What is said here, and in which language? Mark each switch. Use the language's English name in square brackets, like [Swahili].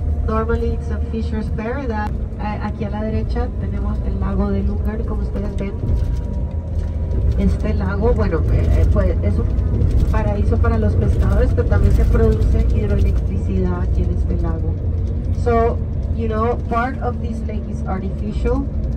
[English] Normally it's a fisher's paradise. [Spanish] Aquí a la derecha tenemos el lago de Luger, como ustedes ven. Este lago, bueno, pues es un paraíso para los pescadores, pero también se produce hidroelectricidad aquí en este lago. [English] So, you know, part of this lake is artificial.